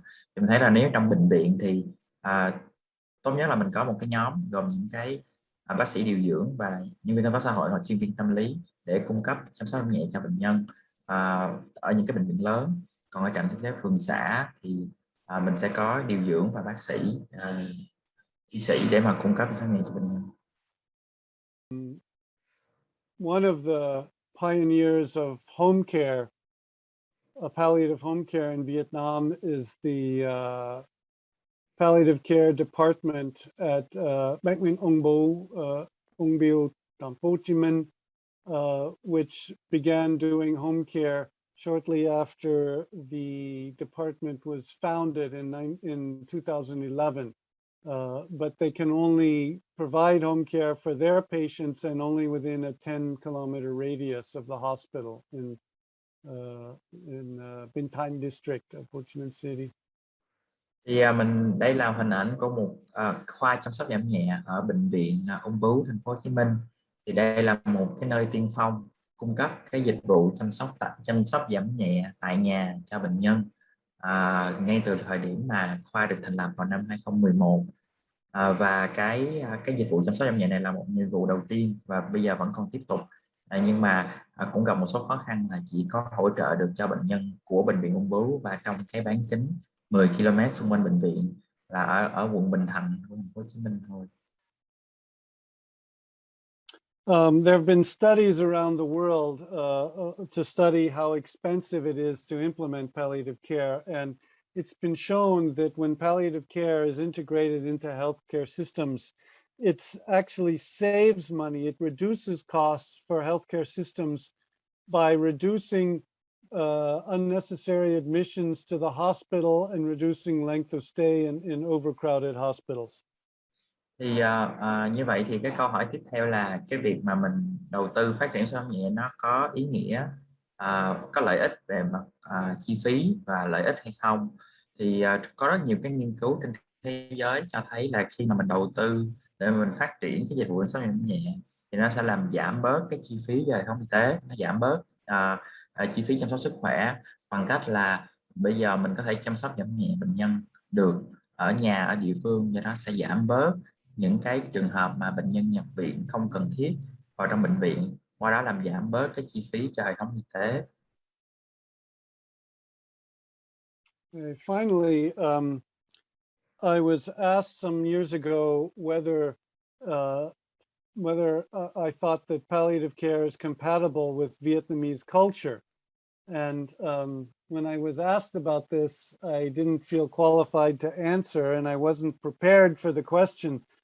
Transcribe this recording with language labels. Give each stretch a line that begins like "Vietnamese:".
Vietnamese: Thì mình thấy là nếu trong bệnh viện thì tốt nhất là mình có một cái nhóm gồm những cái bác sĩ điều dưỡng và nhân viên chăm sóc xã hội hoặc chuyên viên tâm lý để cung cấp chăm sóc nhẹ cho bệnh nhân ở những cái bệnh viện lớn. Còn ở trạm y tế phường xã thì mình sẽ có điều dưỡng và bác sĩ, y sĩ để mà cung cấp chăm sóc nhẹ cho bệnh nhân.
English: One of the pioneers of home care, palliative home care in Vietnam, is the palliative care department at Bệnh viện Ung Biêu, Thành phố Hồ Chí Minh, which began doing home care shortly after the department was founded in 2011. But they can only provide home care for their patients and only within a 10-kilometer radius of the hospital in Binh Thanh district of Ho Chi Minh City.
Vietnamese: Thì đây là hình ảnh của một khoa chăm sóc giảm nhẹ ở bệnh viện Ung Bướu, Thành phố Hồ Chí Minh. Thì đây là một cái nơi tiên phong cung cấp cái dịch vụ chăm sóc giảm nhẹ tại nhà cho bệnh nhân ngay từ thời điểm mà khoa được thành lập vào năm 2011. Và cái dịch vụ chăm sóc giảm nhẹ này là một nhiệm vụ đầu tiên và bây giờ vẫn còn tiếp tục, nhưng mà cũng gặp một số khó khăn là chỉ có hỗ trợ được cho bệnh nhân của bệnh viện Ung Bướu và trong cái bán kính 10 km xung quanh bệnh viện là ở quận Bình Thạnh của Thành phố Hồ Chí Minh thôi.
English: There have been studies around the world to study how expensive it is to implement palliative care, and it's been shown that when palliative care is integrated into healthcare systems, it actually saves money. It reduces costs for healthcare systems by reducing unnecessary admissions to the hospital and reducing length of stay in overcrowded hospitals.
Vietnamese: Thì như vậy thì cái câu hỏi tiếp theo là cái việc mà mình đầu tư phát triển chăm sóc nhẹ nó có ý nghĩa, có lợi ích về mặt chi phí và lợi ích hay không. Thì có rất nhiều cái nghiên cứu trên thế giới cho thấy là khi mà mình đầu tư để mình phát triển cái dịch vụ chăm sóc nhẹ thì nó sẽ làm giảm bớt cái chi phí về hệ thống y tế, nó giảm bớt chi phí chăm sóc sức khỏe bằng cách là bây giờ mình có thể chăm sóc giảm nhẹ bệnh nhân được ở nhà, ở địa phương, do đó sẽ giảm bớt những cái trường hợp mà bệnh nhân nhập viện không cần thiết vào trong bệnh viện, qua đó làm giảm bớt cái chi phí cho hệ thống y tế.
English: Finally, I was asked some years ago whether I thought that palliative care is compatible with Vietnamese culture. And when I was asked about this, I didn't feel qualified to answer, and I wasn't prepared for the question.